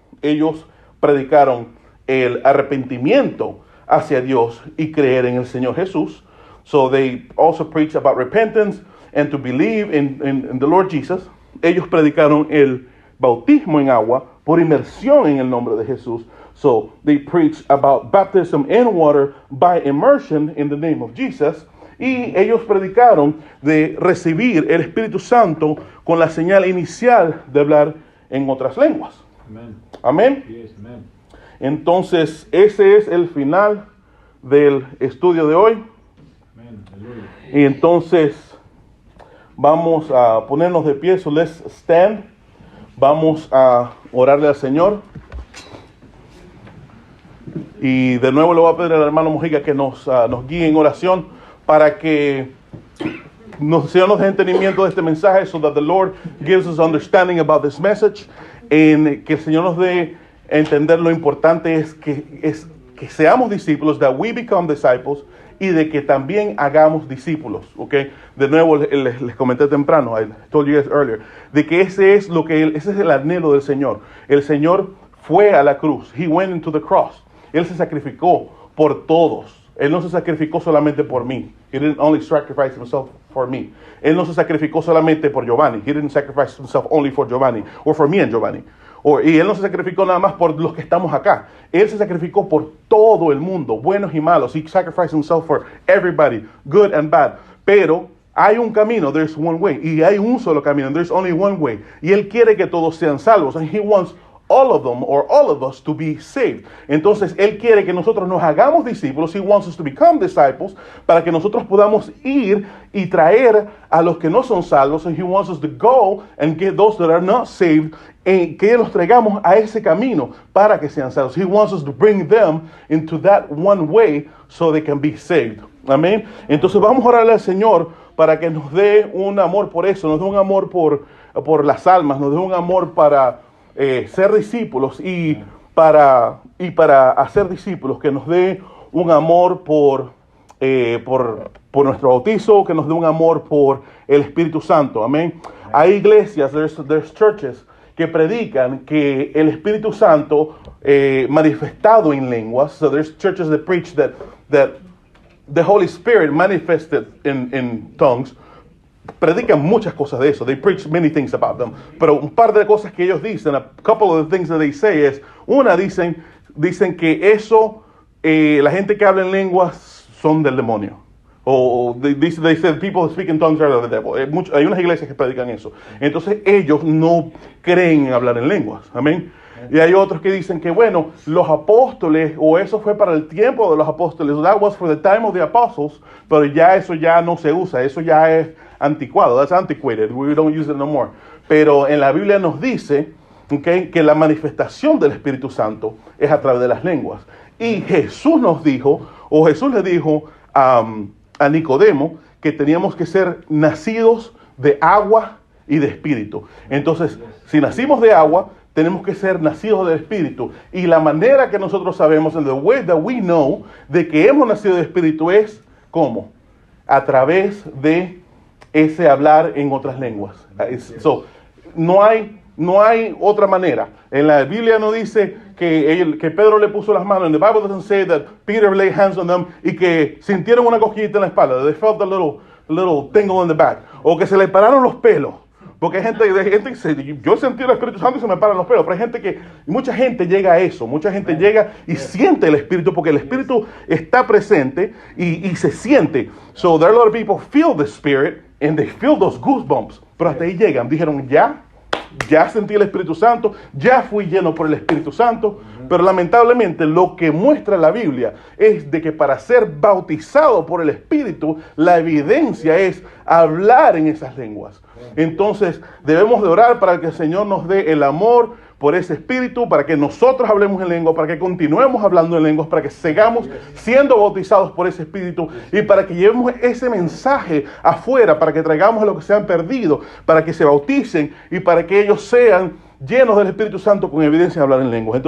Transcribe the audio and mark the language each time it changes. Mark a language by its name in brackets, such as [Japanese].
[Spanish] Ellos predicaron el arrepentimiento hacia Dios y creer en el Señor Jesús. [English] So they also preach about repentance and to believe in the Lord Jesus. [Spanish] Ellos predicaron el bautismo en agua por inmersión en el nombre de Jesús. [English] So they preach about baptism in water by immersion in the name of Jesus. [Spanish] Y ellos predicaron de recibir el Espíritu Santo con la señal inicial de hablar en otras lenguas. [English] Amen. [Spanish] Amén. [English] Yes, amen. [Spanish] Entonces, ese es el final del estudio de hoy. [English] Amen. Hallelujah. [Spanish] Y entonces vamos a ponernos de pie. [English] So let's stand. [Spanish] Vamos a orarle al Señor. Y de nuevo le voy a pedir al hermano Mojica que nos guíe en oración para que el Señor nos dé entendimiento de este mensaje, [English] so that the Lord gives us understanding about this message, [Spanish] en que el Señor nos dé entender lo importante es que seamos discípulos, [English] that we become disciples, [Spanish] y de que también hagamos discípulos, ¿okay? De nuevo les comenté temprano, [English] I told you guys earlier, [Spanish] de que ese es el anhelo del Señor. El Señor fue a la cruz, [English] He went into the cross. [Spanish] Él se sacrificó por todos. Él no se sacrificó solamente por mí. [English] He didn't only sacrifice himself for me. [Spanish] Él no se sacrificó solamente por Giovanni. [English] He didn't sacrifice himself only for Giovanni, or for me and Giovanni. [Spanish] Y Él no se sacrificó nada más por los que estamos acá. Él se sacrificó por todo el mundo, buenos y malos. [English] He sacrificed himself for everybody, good and bad. [Spanish] Pero hay un camino, [English] there's one way. [Spanish] Y hay un solo camino, [English] there's only one way. [Spanish] Y Él quiere que todos sean salvos. [English] And He wants all of them or all of us to be saved. [Spanish] Entonces, Él quiere que nosotros nos hagamos discípulos. [English] He wants us to become disciples [Spanish] para que nosotros podamos ir y traer a los que no son salvos. [English] And He wants us to go and get those that are not saved, and [Spanish] que los traigamos a ese camino para que sean salvos. [English] He wants us to bring them into that one way so they can be saved. [Spanish] Amén. Entonces vamos a orarle al Señor para que nos dé un amor por eso, nos dé un amor por las almas, nos dé un amor para ser discípulos y para hacer discípulos, que nos dé un amor por nuestro bautizo, que nos dé un amor por el Espíritu Santo. Amén. Hay iglesias, [English] there's churches [Spanish] que predican que el Espíritu Santo manifestado en lenguas. [English] So there's churches that preach that the Holy Spirit manifested in tongues. [Spanish] Predican muchas cosas de eso. [English] They preach many things about them. [Spanish] Pero un par de cosas que ellos dicen, [English] a couple of the things that they say [Spanish] es, dicen que eso, la gente que habla en lenguas son del demonio. [English] O they say people who speak in tongues are of the devil. [Spanish] Hay unas iglesias que predican eso. Entonces ellos no creen en hablar en lenguas. Amén. Y hay otros que dicen que, bueno, los apóstoles, o eso fue para el tiempo de los apóstoles, [English] that was for the time of the apostles, [Spanish] pero ya eso ya no se usa, eso ya es anticuado, [English] that's antiquated, we don't use it no more. [Spanish] Pero en la Biblia nos dice, okay, que la manifestación del Espíritu Santo es a través de las lenguas. Y Jesús nos dijo, o Jesús le dijo a Nicodemo, que teníamos que ser nacidos de agua y de espíritu. Entonces, si nacimos de agua, tenemos que ser nacidos del Espíritu. Y la manera que nosotros sabemos, and the way that we know, de que hemos nacido del Espíritu es, ¿cómo? A través de ese hablar en otras lenguas. So, no hay otra manera. En la Biblia no dice que Pedro le puso las manos. [English] And the Bible doesn't say that Peter laid hands on them [Spanish] y que sintieron una cosquillita en la espalda. [English] They felt a little tingle in the back. [Spanish] O que se le pararon los pelos. Porque hay gente que dice, yo sentí el Espíritu Santo y se me paran los pelos. Pero hay mucha gente llega a eso. Mucha gente llega y siente el Espíritu, porque el Espíritu está presente y se siente. [English] So there are a lot of people feel the Spirit and they feel those goosebumps. [Spanish] Pero hasta ahí llegan. Dijeron, ya sentí el Espíritu Santo, ya fui lleno por el Espíritu Santo. Pero lamentablemente lo que muestra la Biblia es de que para ser bautizado por el Espíritu, la evidencia es hablar en esas lenguas. Entonces debemos de orar para que el Señor nos dé el amor por ese Espíritu, para que nosotros hablemos en lengua, para que continuemos hablando en lenguas, para que sigamos siendo bautizados por ese Espíritu y para que llevemos ese mensaje afuera, para que traigamos a los que se han perdido, para que se bauticen y para que ellos sean llenos del Espíritu Santo con evidencia de hablar en lenguas.